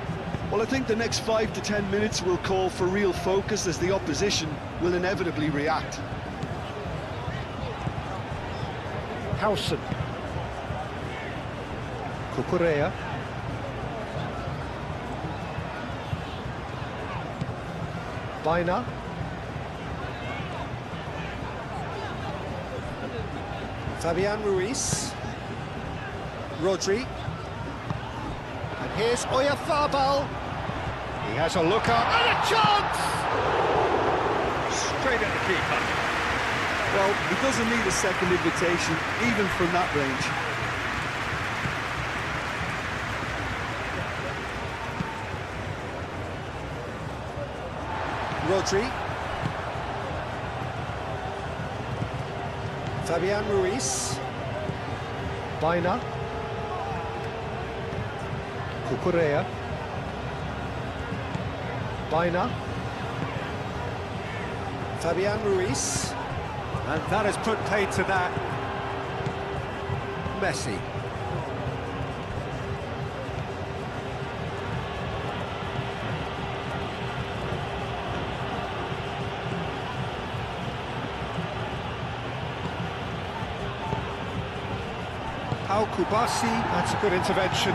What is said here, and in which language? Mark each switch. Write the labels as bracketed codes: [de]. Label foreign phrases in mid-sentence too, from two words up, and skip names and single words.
[en] Well, I think the next 5 to 10 minutes will call for real focus as the opposition will inevitably react. Howson. Cucurella. Baina. Fabian Ruiz. Rodri. And here's Oyarzabal. He has a look up and a chance! Straight at the keeper. Well, he doesn't need a second invitation, even from that range. Rodri. Fabian Ruiz. Baina. Cucurella. Baina. Fabian Ruiz. And that has put paid to that. Messi. Pau Kubasi, that's a good intervention.